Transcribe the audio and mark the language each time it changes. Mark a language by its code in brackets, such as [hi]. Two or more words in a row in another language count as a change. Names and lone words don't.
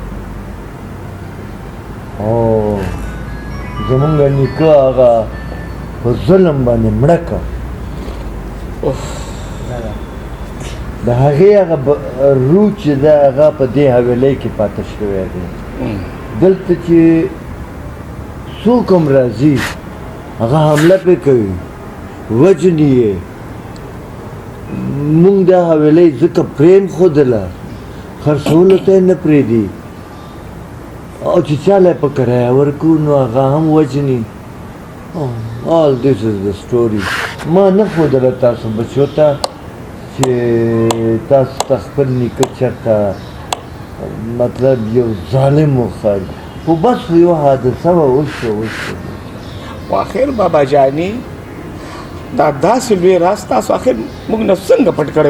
[ps] او زموږ نیکه هغه په ظلم باندې مړه کړه د هغې هغه روح چې ده هغه په دې حویلۍ کې پاته شوی دی دلته چې څوک هم راځي هغه حمله پرې کوي وژني یې موږ دا حویلۍ ځکه پرېښودله خرڅولو ته یې نه پرېږدي او چې چاله په کرایه ورکړو نو هغه هم وژني [en] all this is the story [ps] ما نه ښودله تاسو بچو ته چې تاسو ته خپل نیکه چېرته مطلب یو ظالم وښایي خو بس یو حادثه وه وشوه خو آخر بابا جانې دا داسې لوی راز تاسو آخر موږ نه څنګه پټ کړی و